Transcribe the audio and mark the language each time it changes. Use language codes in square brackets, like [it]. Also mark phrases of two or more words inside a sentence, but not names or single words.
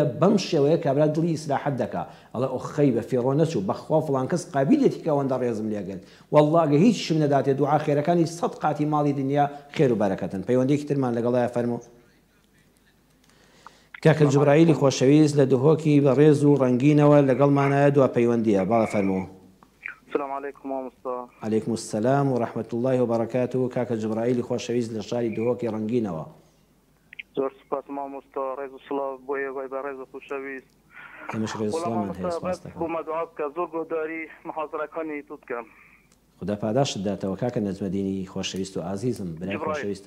[ckb] بەم شێوەیە کابرا دڵی ئیسراحەت دەکا، ئەڵێ ئۆخەی بە فێڕۆ نەچوو بەخوا فڵان کەس قابلیەتی کە ئەوەندە ڕێزم لێگەن، وەڵڵا ئەگە هیچ شم نەداتێ دوعا خێرەکانی 100 قاتی ماڵی دنیا خێر و بەرەکەتن. پەیوەندێکی ترمان لەگەڵایە فەرموو. کاکە جوبرائیلی خۆشەویست لە دهۆکی بەڕێز و ڕەنگینەوە لەگەڵمانایە دوا پەیوەندیە. باڵە فەرموو. [ar] السلام عليكم مامۆستا. عليكم السلام ورحمة الله وبركاته. [ckb] کاکە جوبرائیلی خۆشەویست لە شاری دهۆکی ڕەنگینەوە. زۆر سپاس مامۆستا، ڕێز و سڵاو بۆ ئێوەی بە ڕێز و خۆشەویست. ئێمەش ڕێز و سڵامان هەیە، سپاس دەکەم. بۆمە دوعا بکە، زۆر گۆداری محازەرەکانی توت بکەم. خدا پاداشت داتەوە کاکە نەجمەدینی خۆشەویست و ئازیزم، برای خۆشەویستم.